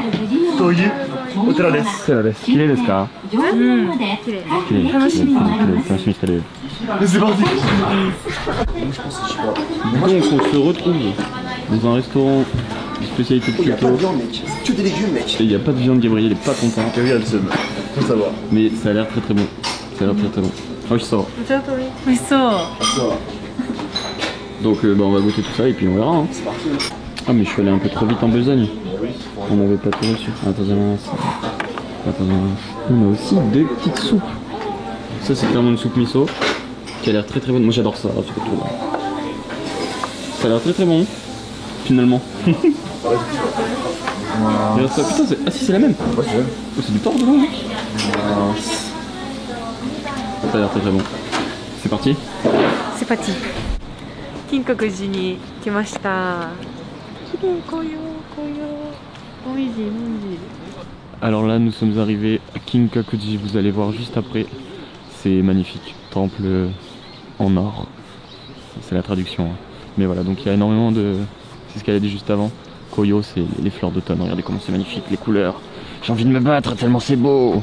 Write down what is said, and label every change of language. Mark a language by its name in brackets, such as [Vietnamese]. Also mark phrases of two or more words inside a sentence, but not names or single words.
[French] C'est parti. Donc on se retrouve dans un restaurant spécialité de Il y a pas de Kyoto. viande, mec. C'est que des légumes, mec. Et il n'y a pas de viande, Gabriel il est pas content. Gabriel le seum. Faut savoir. Mais ça a l'air très très bon. Ça a l'air très très bon. Ah oui, ça va. [Japanese] 美味しそう [French] Donc bah, on va goûter tout ça et puis on verra. Hein. C'est parti. Ah mais je suis allé un peu trop vite en besogne. On n'avait pas tout reçu. Attends, on a aussi deux petites soupes. Ça c'est clairement une soupe miso qui a l'air très très bonne. Moi j'adore ça surtout. Ça a l'air très très bon finalement. Regarde ça. Putain, ah si c'est la même. Ouais, c'est vrai. Oh, c'est du porc dedans mec. Ça a l'air très très bon. C'est parti. [Japanese] セパチ金閣寺に来ました。綺麗紅葉もみじもみじ。 [French] Alors là, nous sommes arrivés à Kinkakuji, vous allez voir juste après. C'est magnifique, temple en or. C'est la traduction. Hein. Mais voilà, donc il y a énormément de... C'est ce qu'elle a dit juste avant. Koyo, c'est les fleurs d'automne. Regardez comment c'est magnifique, les couleurs. J'ai envie de me battre tellement c'est beau.